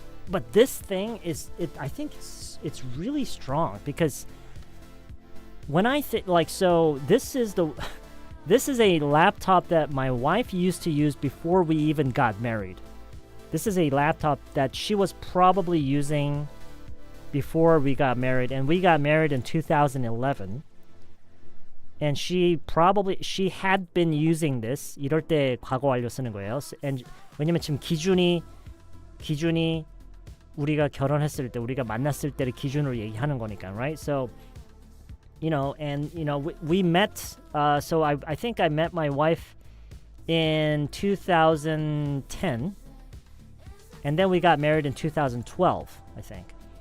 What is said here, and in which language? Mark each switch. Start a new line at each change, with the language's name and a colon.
English: But this thing I think it's really strong because when I think this is a laptop that my wife used to use before we even got married. This is a laptop that she was probably using before we got married, and we got married in 2011. And she had been using this.
Korean: 이럴 때 과거 완료 쓰는 거예요. And 왜냐면 지금 기준이 우리가 결혼했을 때, 우리가 만났을 때를 기준으로 얘기하는 거니까,
English: right? So, we met. So I think I met my wife in 2010, and then we got married in 2012, I think.